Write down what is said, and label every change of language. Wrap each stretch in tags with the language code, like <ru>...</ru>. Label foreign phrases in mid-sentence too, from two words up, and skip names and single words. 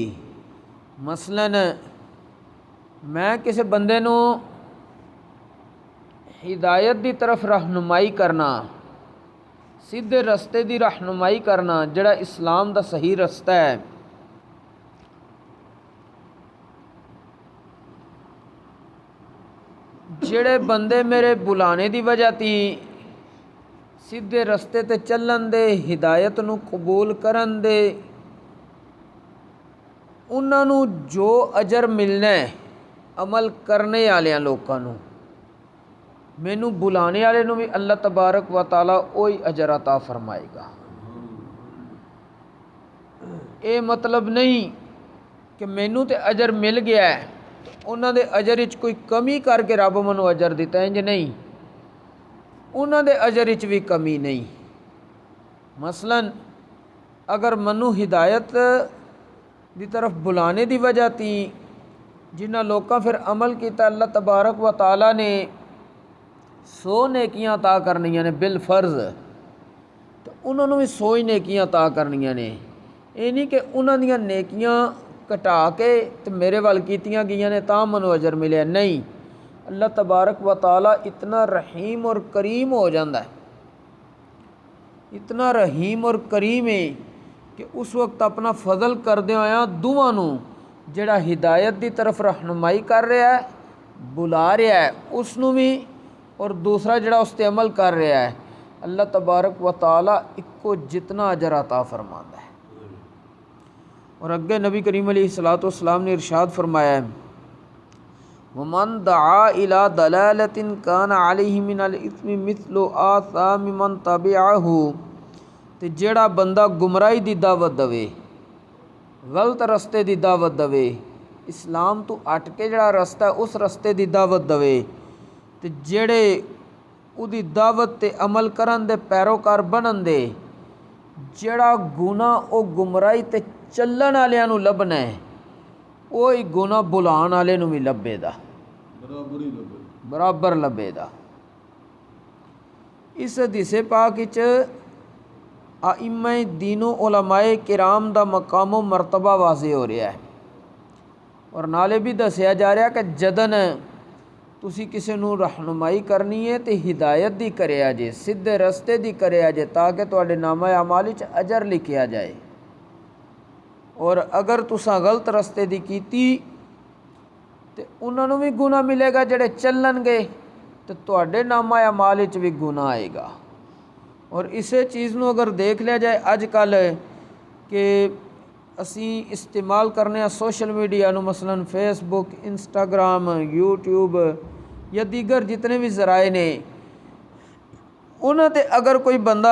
<pa>مثلاً میں کسی بندے نو ہدایت دی طرف رہنمائی کرنا، سیدھے رستے دی رہنمائی کرنا جڑا اسلام دا صحیح رستہ ہے، جڑے بندے میرے بلانے دی وجہ تی سیدھے رستے تے چلن دے، ہدایت نو قبول کرن دے، انہاں نو جو اجر ملنا ہے عمل کرنے والے لوکاں نو، مینوں بلانے والے نو بھی اللہ تبارک و تعالی وہی اجر عطا فرمائے گا۔ اے مطلب نہیں کہ مینوں تے اجر مل گیا ہے انہاں دے اجر وچ کوئی کمی کر کے رب منو اجر دیتا ہے، انج نہیں، انہاں دے اجر وچ بھی کمی نہیں۔ مثلاً اگر منو ہدایت دی طرف بلانے دی وجہ تی جنہاں لوکاں پھر عمل کیتا اللہ تبارک و تعالی نے 100 نیکیاں عطا کرنیاں نے بالفرض، تو انہوں نے بھی 100 ہی نیکیاں عطا کرنیاں نے، یہ نہیں کہ انہاں دیاں نیکیاں کٹا کے تے میرے وال کیتیاں گئیاں نے تاں منو اجر ملیا، نہیں، اللہ تبارک و تعالی اتنا رحیم اور کریم ہو جاندہ ہے، اتنا رحیم اور کریم ہے کہ اس وقت اپنا فضل کردے ہویا دوواں نو، جڑا ہدایت دی طرف رہنمائی کر رہا ہے بلا رہا ہے اس نو بھی، اور دوسرا جڑا اس تے عمل کر رہا ہے، اللہ تبارک و تعالی اکو جتنا اجر عطا فرماندا ہے۔ اور اگے نبی کریم علیہ الصلوۃ والسلام نے ارشاد فرمایا ہے،</pa> <ar>وَمَن دَعَا إِلَىٰ ضَلَالَةٍ كَانَ عَلَيْهِ مِنَ الْإِثْمِ مِثْلُ آثَامِ مَن تَبِعَهُ،</ar> <pa>تے جیڑا بندہ گمراہی دی دعوت دوے، غلط رستے دی دعوت دوے، اسلام تو ہٹ کے جڑا رستہ ہے اس رستے دی دعوت دوے، تے جڑے او دی دعوت تے عمل کرن دے پیروکار بنن دے، جڑا گناہ او گمراہی تے چلن والےاں نو لبنا ہے وہی گناہ بلان والے نو بھی لبے دا، برابر لبے دا۔ اس حدیث پاک وچ ائمہ دین و علماء کرام دا مقام و مرتبہ واضح ہو رہا ہے، اور نالے بھی دسیا جا رہا کہ جدن تسی کسی نو رہنمائی کرنی ہے تے ہدایت دی کریا جے، سیدھے رستے دی کریا جے، تاکہ تواڈے نامہ اعمال وچ اجر لکھیا جائے، اور اگر تساں غلط رستے دی کیتی تے انہاں نو بھی گناہ ملے گا جڑے چلن گے، تو ਤੁਹਾਡੇ ਨਾਮਾ ਅਮਾਲ ਵਿੱਚ ਵੀ ਗੁਨਾਹ ਆਏਗਾ। ਔਰ ਇਸੇ ਚੀਜ਼ ਨੂੰ ਅਗਰ ਦੇਖ ਲਿਆ ਜਾਏ ਅੱਜ ਕੱਲ੍ਹ ਕਿ ਅਸੀਂ ਇਸਤੇਮਾਲ ਕਰਨੇ ਆ</pa> <en>social media</en> <pa>ਨੂੰ, ਮਸਲਨ ਫੇਸਬੁੱਕ, ਇੰਸਟਾਗ੍ਰਾਮ, ਯੂਟਿਊਬ ਜਾਂ ਦੀਗਰ ਜਿਤਨੇ ਵੀ ਜ਼ਰਾਏ ਨੇ, ਉਹਨਾਂ 'ਤੇ ਅਗਰ ਕੋਈ ਬੰਦਾ</pa>